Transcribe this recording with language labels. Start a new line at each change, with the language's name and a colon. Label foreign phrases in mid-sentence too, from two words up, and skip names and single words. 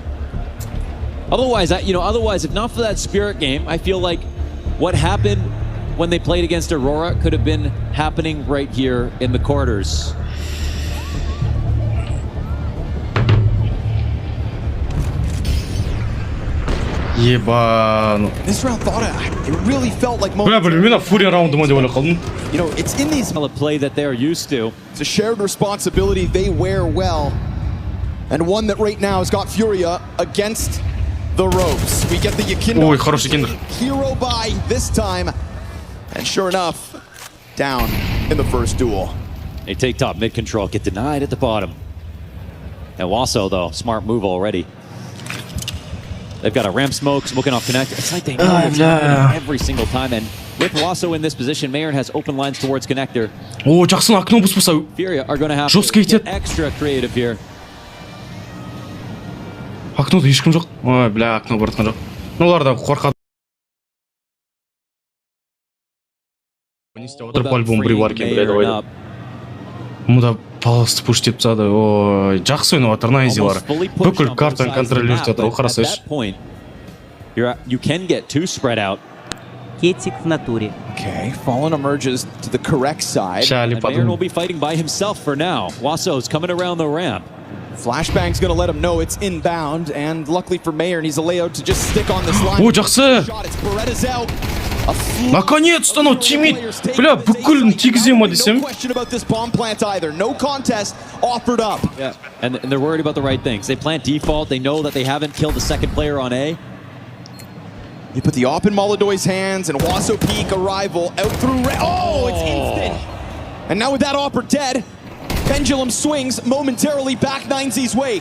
English: Otherwise, if not for that spirit game, I feel like what happened when they played against Aurora could have been happening right here in the quarters.
Russian: Ебану.
English: This round it really felt like
Russian: Бля, блин,
Kazakh: мен Фурия раунды ма деп ойлап қалдым.
English: You know, it's in these A play that they're used to. It's a shared responsibility they wear well, and one that right now has got Furia against the ropes. We get the Yakindo.
Russian: Ой, хороший киндер.
English: Hero by this time. And sure enough, down in the first duel. They take top mid control, get denied at the bottom. And Wasso, though, smart move already. They've got a ramp smoking off connect. It's like they know it's happening every single time. And with Wasso in this position, Mayern has open lines towards connector.
Kazakh: О, жақсы окно бұспаса.
English: FURIYA are going to have
Kazakh: Жестко
English: to
Kazakh: етеді.
English: get extra creative here.
Kazakh: Окнода ешкім жоқ. Ой, бля, окно бартқан жоқ. Ну, олар да қорқады. Не істеп отыр, по-любому біреу бар екен, біледі ойды. Мұнда паласты пуш деп тастады. Ой, жақсы ойнап жатыр найзилар. Бүкіл картаны контролировать жатыр. О, қарасайшы.
English: You can get too spread out.
Russian: Кетик в натуре.
English: Okay, Fallen emerges to the correct side.
Russian: Шали
English: And Mayern will
Russian: подумал.
English: be fighting by himself for now. Wasso's coming around the ramp. Flashbang's gonna let him know it's inbound, and luckily for Mayern, he's allowed to just stick on this line.
Kazakh: О, жақсы.
English: Shot, it's Beretta's out.
Russian: Наконец-то, ну,
Kazakh: тимит. Бля, бүкілін тигізе ма
English: No
Kazakh: десем.
English: question about this bomb plant either. No contest offered up. Yeah. And they're worried about the right things. They plant default. They know that they haven't killed the second player on A. You put the op in Molodoy's hands, and Wasso peak arrival out through. Oh, it's instant. And now with that opper dead, pendulum swings momentarily back 9Z's way.